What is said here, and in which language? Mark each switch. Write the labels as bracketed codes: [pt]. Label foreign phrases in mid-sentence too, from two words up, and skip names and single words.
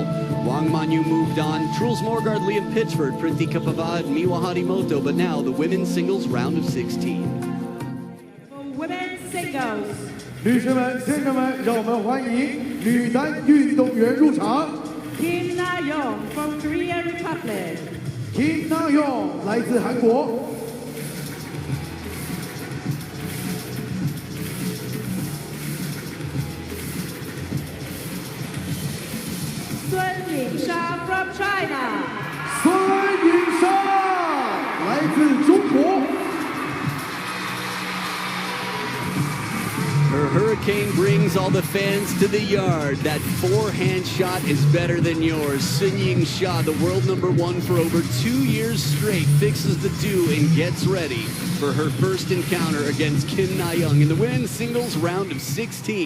[en] Wang Manyu moved on, Truls Morgaard, Liam Pitchford, Printi Kapavad, Miwa Harimoto, but now the women's singles round of 16. Women's singles. [zh] 女士们、先生们，让我们欢迎女单运动员入场。 [en] Kim Na-yeong from Korea Republic. [zh] Kim Na-yeong 来自韩国。 [en] YINGSHA from China. [zh] 孙颖莎来自中国。 [en] Her hurricane brings all the fans to the yard. That forehand shot is better than yours. YINGSHA, the world #1 for over 2 years straight, fixes the do and gets ready for her first encounter against Kim Na-yeong in the women's singles round of 16.